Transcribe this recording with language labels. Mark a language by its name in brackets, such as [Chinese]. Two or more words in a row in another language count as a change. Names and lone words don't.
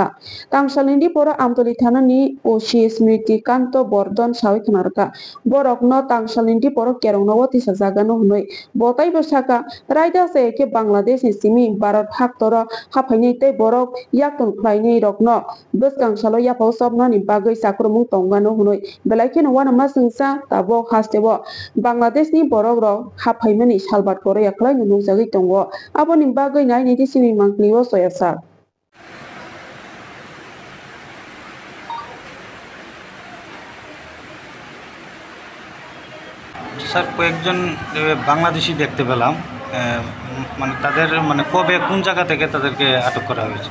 [Kok Borok] tangsalini poro Amtoli thanani OC Smriti Kanto Bordon sawi khonarka borok no tangsalini poro kerongno tisa jagano hunoi botai bosaka raida ke Bangladesh ni simi Bharat haktoro haphainai tei borok yakton khlainai rok no bwskang salo yapao sobnani bagui sakrumung tongano hunoi belaikeno wana masungsa tabo hasteo Bangladesh ni borok rok haphaimani salbat kore yaklai nungjagui tongo aboni bagui nai niti simi mangkliwo soyasa [Bangla] স্যার কয়েকজন বাংলাদেশি দেখতে পেলাম মানে তাদের মানে কবে কোন জায়গা থেকে তাদেরকে আটক করা হয়েছে